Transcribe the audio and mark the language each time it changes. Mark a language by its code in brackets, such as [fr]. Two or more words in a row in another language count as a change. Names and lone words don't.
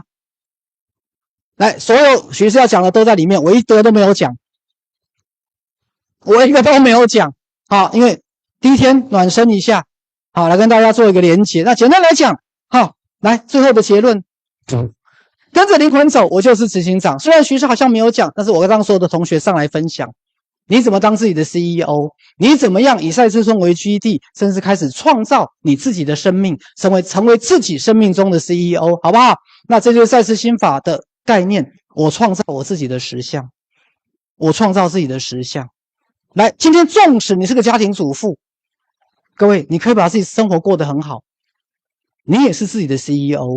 [zh] 來，所有學生要講的都在裡面，我一個都沒有講，好，因為第一天暖身一下，好，來跟大家做一個連結。那簡單來講，好，來最後的結論，跟着靈魂走，我就是執行長。雖然學生好像沒有講，但是我讓所有的同學上來分享。你怎麼當自己的 CEO？ 你怎麼樣以賽斯村為基地，甚至開始創造你自己的生命，成為自己生命中的 CEO， 好不好？那這就是賽斯心法的概念。我創造我自己的實相，我創造自己的實相。來，今天縱使你是個家庭主婦，各位，你可以把自己生活過得很好，你也是自己的 CEO。